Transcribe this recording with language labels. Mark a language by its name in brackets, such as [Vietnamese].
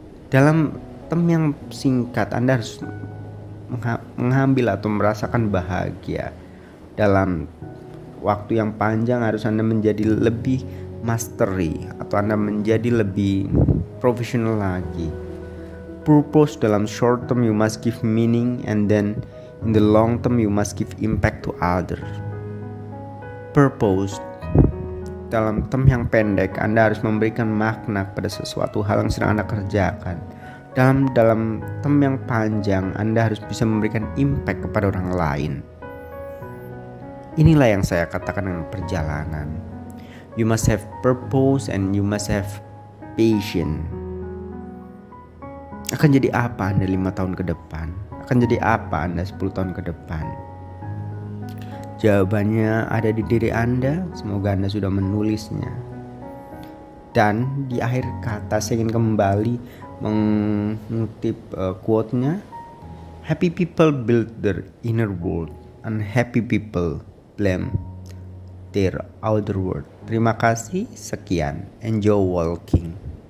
[Indonesian] Dalam term yang singkat Anda harus mengambil atau merasakan bahagia. Dalam waktu yang panjang harus Anda menjadi lebih mastery atau Anda menjadi lebih profesional lagi. [English] Purpose dalam short term you must give meaning, and then in the long term you must give impact to others. [Indonesian] Purpose dalam term yang pendek Anda harus memberikan makna pada sesuatu hal yang sedang Anda kerjakan. Dalam term yang panjang Anda harus bisa memberikan impact kepada orang lain. Inilah yang saya katakan dengan perjalanan. [English] You must have purpose and you must have passion. [Indonesian] Akan jadi apa Anda 5 tahun ke depan? Akan jadi apa Anda 10 tahun ke depan? Jawabannya ada di diri Anda. Semoga Anda sudah menulisnya. Dan di akhir kata saya ingin kembali mengutip quote-nya. [English] Happy people build their inner world, unhappy people blame their outer world. [Indonesian] Terima kasih, sekian. [English] Enjoy walking.